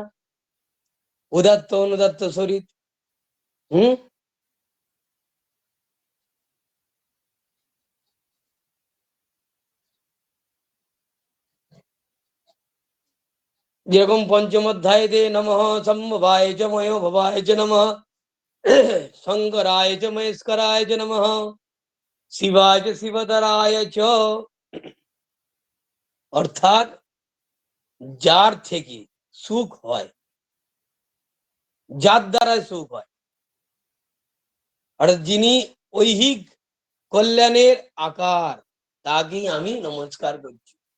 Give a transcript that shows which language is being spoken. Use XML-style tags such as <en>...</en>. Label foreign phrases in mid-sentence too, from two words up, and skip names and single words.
<bn>উদাত্ত অনুদাত্ত শরীর, যেরকম পঞ্চম অধ্যায় দে</bn> <sa>নমঃ সম্ভবায় চ ময় ভবায় চ নমঃ, শঙ্করায় চ মহেশ্বরায় চ নমঃ, শিবায় চ শিবধরায় চ।</sa> <bn>অর্থাৎ যার থেকে সুখ হয়, যার দ্বারা সুখ হয়, অর্থাৎ যিনি ঐহিক কল্যাণের আকার, তাকেই আমি নমস্কার করছি।</bn>